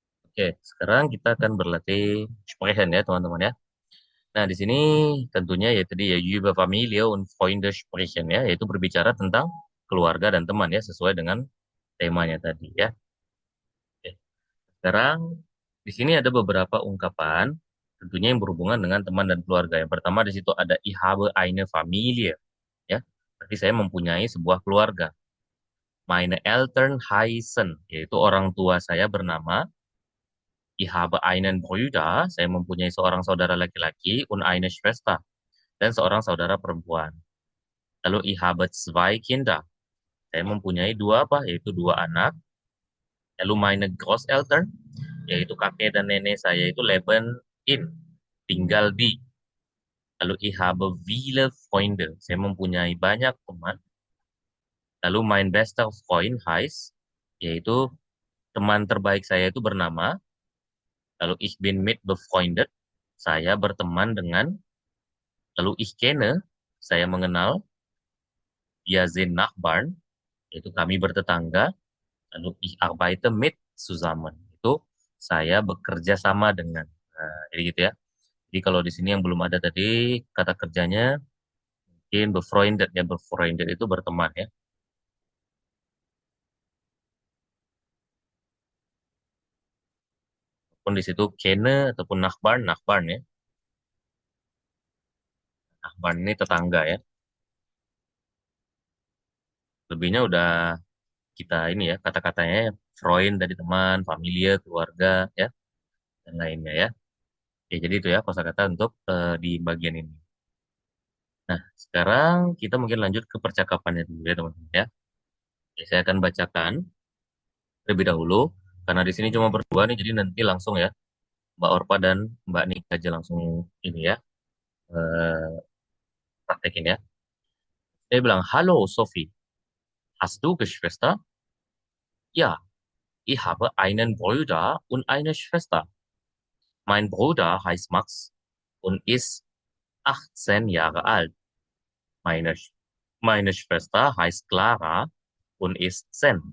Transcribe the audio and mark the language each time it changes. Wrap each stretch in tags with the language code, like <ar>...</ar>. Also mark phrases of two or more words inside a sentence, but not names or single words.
<id>Oke, sekarang kita akan berlatih sprechen ya teman-teman ya. Nah, di sini tentunya ya tadi ya</id> <de>über Familie und Freunde sprechen</de> <id>ya, yaitu berbicara tentang keluarga dan teman ya, sesuai dengan temanya tadi ya. Oke. Sekarang di sini ada beberapa ungkapan tentunya yang berhubungan dengan teman dan keluarga. Yang pertama di situ ada</id> <de>ich habe eine Familie</de> <id>ya. Berarti saya mempunyai sebuah keluarga.</id> <de>Meine Eltern heißen,</de> <id>yaitu orang tua saya bernama.</id> <de>Ich habe einen Bruder,</de> <id>saya mempunyai seorang saudara laki-laki,</id> <de>und eine Schwester,</de> <id>dan seorang saudara perempuan.</id> <de>Lalu ich habe zwei Kinder,</de> <id>saya mempunyai dua apa? Yaitu dua anak. Lalu</id> <de>meine Großeltern,</de> <id>yaitu kakek dan nenek saya itu</id> <de>leben in,</de> <id>tinggal di.</id> <de>Lalu ich habe viele Freunde,</de> <id>saya mempunyai banyak teman.</id> <de>Lalu mein bester Freund heißt,</de> <id>yaitu teman terbaik saya itu bernama.</id> <de>Lalu ich bin mit befreundet,</de> <id>saya berteman dengan.</id> <de>Lalu ich kenne,</de> <id>saya mengenal.</id> <de>Wir sind Nachbarn,</de> <id>yaitu kami bertetangga.</id> <de>Lalu ich arbeite mit zusammen,</de> <id>itu saya bekerja sama dengan. Nah, jadi gitu ya. Jadi kalau di sini yang belum ada tadi kata kerjanya mungkin befreundet ya, befreundet itu berteman ya. Pun di situ kenne ataupun Nachbarn, Nachbarn ya. Nachbarn ini tetangga ya. Lebihnya udah kita ini ya, kata-katanya ya, Freund dari teman, familie, keluarga ya, dan lainnya ya. Ya, jadi itu ya kosakata untuk di bagian ini. Nah, sekarang kita mungkin lanjut ke percakapannya dulu ya teman-teman ya. Oke, saya akan bacakan terlebih dahulu karena di sini cuma berdua nih, jadi nanti langsung ya Mbak Orpa dan Mbak Nika aja langsung ini ya eh, praktekin ya. Saya bilang,</id> <de>halo Sophie, hast du Geschwister? Ja, ich habe einen Bruder und eine Schwester. Mein Bruder heißt Max und ist 18 Jahre alt. Meine, meine Schwester heißt Clara und ist 10.</de>